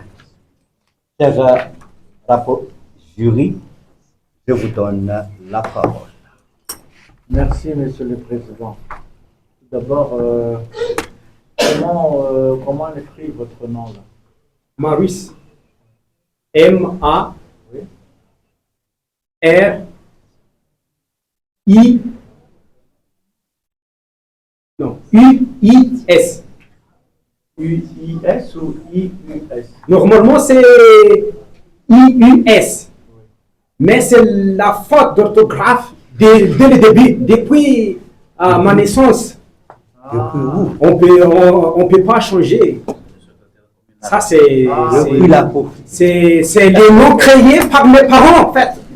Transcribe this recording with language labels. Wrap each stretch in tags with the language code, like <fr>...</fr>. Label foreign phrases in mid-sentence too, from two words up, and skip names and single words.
<fr>Cher rapport jury, je vous donne la parole. Merci, Monsieur le Président. D'abord, comment on écrit votre nom là? Marius. M-A-R-I. Non, U-I-S. U-I-S ou I-U-S? Normalement, c'est I-U-S. Mais c'est la faute d'orthographe dès le début, depuis ma naissance. On peut pas changer. Ça, c'est les noms créés par mes parents, en fait.</fr>